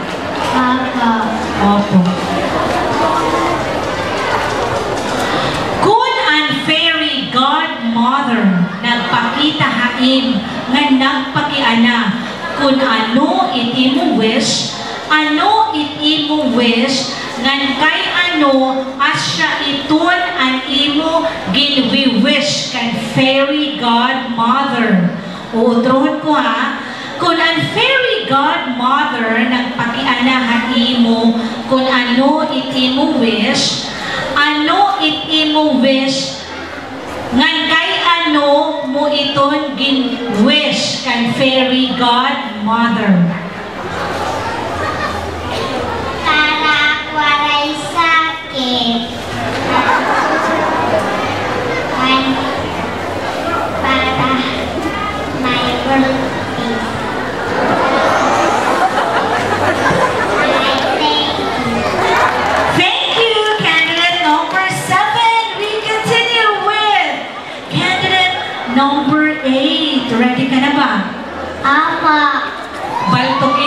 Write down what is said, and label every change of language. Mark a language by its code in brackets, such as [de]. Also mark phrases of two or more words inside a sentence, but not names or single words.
[war] Opo. Kung ang [en] fairy godmother [war] nagpakita haim nga nagpakiana kung ano iti mo wish ngan kay ano asya iton ang imo ginwi-wish kan [en] fairy godmother. [war] Uutrohon ko ha. Kung ang [en] fairy godmother [war] nagpakianahan imo kung ano iti mo wish ngan kay ano mo iton gin-wish kan [en] fairy godmother. [war] Para waray sakit. Para may birthday. [en] Thank you, candidate number 7. We continue with candidate number 8. [tl] Ready ka na ba? Apa. Balik